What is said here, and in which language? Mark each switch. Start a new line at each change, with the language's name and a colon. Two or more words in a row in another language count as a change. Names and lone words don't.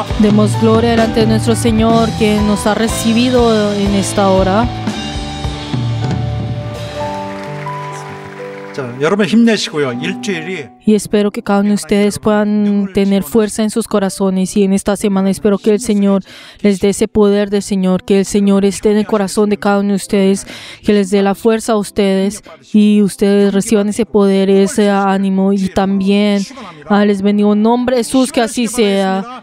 Spanish: Demos gloria delante de nuestro Señor que nos ha recibido en esta hora.
Korean: 자, 여러분 힘내시고요. 일주일이
Spanish: Y espero que cada uno de ustedes puedan tener fuerza en sus corazones. Y en esta semana espero que el Señor les dé ese poder del Señor, que el Señor esté en el corazón de cada uno de ustedes, que les dé la fuerza a ustedes y ustedes reciban ese poder, ese ánimo. Y también les bendigo en nombre de Jesús, que así sea.